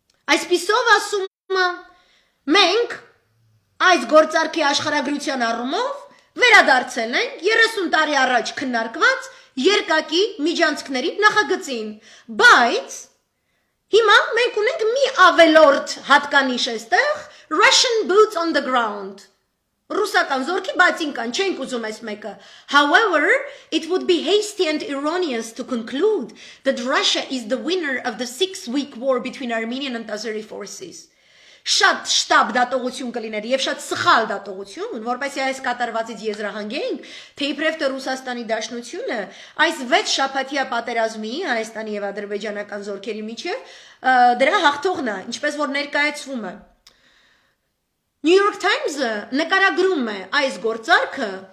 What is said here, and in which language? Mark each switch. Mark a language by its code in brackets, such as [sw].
[hy] Այսպիսով ասում մենք այս գործարքի աշխարհագրության առումով վերադարձել ենք 30 տարի առաջ քննարկված երկակի միջանցքների նախագծին, բայց հիմա մենք ունենք մի ավելորդ հատկանիշ այստեղ [en] Russian boots on the ground [hy] Ռուսական զորքի բացինքան չենք ուզում այս մեկը. [en] However, it would be hasty and erroneous to conclude that Russia is the winner of the 6-week war between Armenian and Azeri forces. [hy] Շատ շտապ դատողություն կլիներ եւ շատ սխալ դատողություն, որպեսզի այս կատարվածից եզրահանգենք, թե իբրև թե Ռուսաստանի Դաշնությունը այս 6 շաբաթյա պատերազմի Հայաստանի եւ ադրբեջանական զորքերի միջև դրա հաղթողն է, ինչպես որ ներկայացվում է New York Times-ը նկարագրում է այս գործարքը